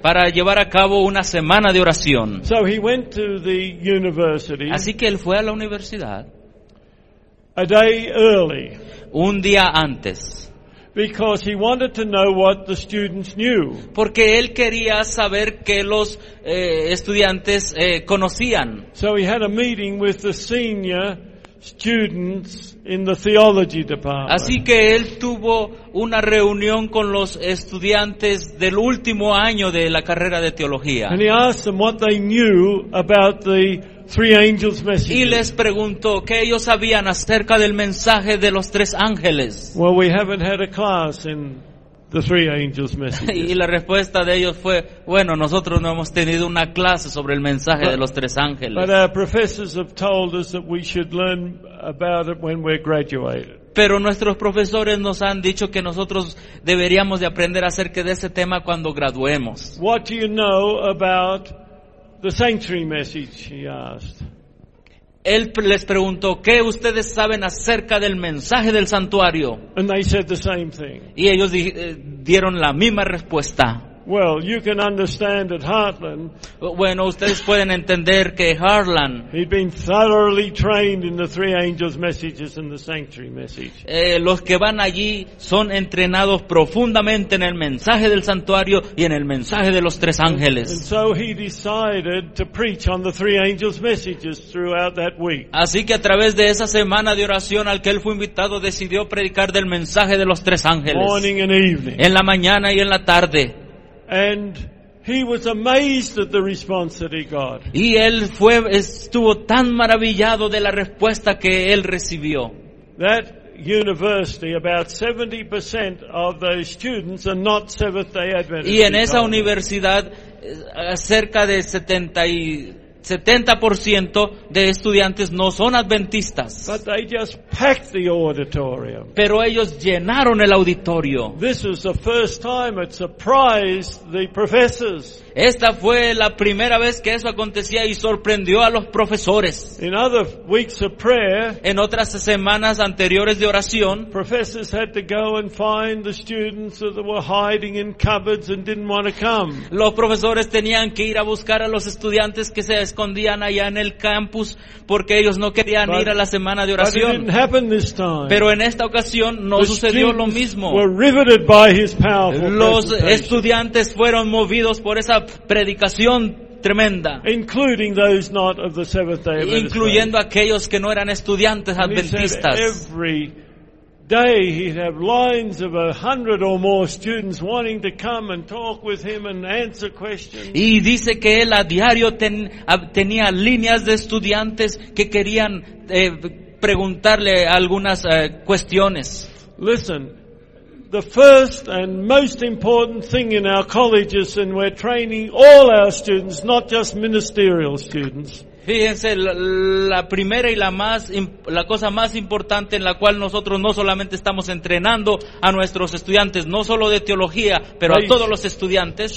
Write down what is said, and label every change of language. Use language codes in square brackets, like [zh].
[es] Para llevar a cabo una semana de oración. [en] So he went to the university. [es] Así que él fue a la universidad. [en] A day early. [es] Un día antes. [en] Because he wanted to know what the students knew. [es] Porque él quería saber qué los estudiantes conocían. [en] So he had a meeting with the senior students in the theology department. [es] Así que él tuvo una reunión con los estudiantes del último año de la carrera de teología. [en] And he asked them what they knew about the three angels' message. [es] Y les preguntó qué ellos sabían acerca del mensaje de los tres ángeles. [en] Well, we haven't had a class in the three angels' message. [es] Y la respuesta de ellos fue, bueno, nosotros no hemos tenido una clase sobre el mensaje de los tres ángeles. [en] But our professors have told us that we should learn about it when we're graduated. [es] Pero nuestros profesores nos han dicho que nosotros deberíamos de aprender acerca de ese tema cuando graduemos. [en] What do you know about the sanctuary message, he asked. [es] Él les preguntó, ¿qué ustedes saben acerca del mensaje del santuario? [en] And they said the same thing. [es] Y ellos dieron la misma respuesta. [en] Well, you can understand at Heartland. [es] Bueno, ustedes pueden entender que Heartland. [en] He'd been thoroughly trained in the three angels' messages and the sanctuary message. [es] Los que van allí son entrenados profundamente en el mensaje del santuario y en el mensaje de los tres ángeles. [en] And so he decided to preach on the three angels' messages throughout that week. [es] Así que a través de esa semana de oración al que él fue invitado, decidió predicar del mensaje de los tres ángeles. [en] Morning and evening. [es] En la mañana y en la tarde. [en] And he was amazed at the response that he got. [es] Y él fue, estuvo tan maravillado de la respuesta que él recibió. [en] That university, about 70% of those students are not Seventh-day Adventists. [es] Y en esa universidad, cerca de 70% de estudiantes no son adventistas. [en] But they just packed the auditorium. [es] Pero ellos llenaron el auditorio. [en] This was the first time it surprised the professors. [es] Esta fue la primera vez que eso acontecía y sorprendió a los profesores. [en] In other weeks of prayer, [es] en otras semanas anteriores de oración, [en] professors had to go and find the students that were hiding in cupboards and didn't want to come. [es] Los profesores tenían que ir a buscar a los estudiantes que se escondían allá en el campus porque ellos no querían ir a la semana de oración. [en] But it didn't happen this time. [es] Pero en esta ocasión no sucedió lo mismo. [en] Were riveted by his powerful presentation. [es] Los estudiantes fueron movidos por esa predicación tremenda, [en] including those not of the Seventh-day Adventist, [es] incluyendo aquellos que no eran estudiantes adventistas. [en] Day he'd have lines of 100 or more students wanting to come and talk with him and answer questions. [es] Y dice que él a diario tenía líneas de estudiantes que querían preguntarle algunas cuestiones. [en] Listen, the first and most important thing in our colleges, and we're training all our students, not just ministerial students. [es] Fíjense, la primera y la cosa más importante en la cual nosotros no solamente estamos entrenando a nuestros estudiantes, no solo de teología, pero a todos los estudiantes.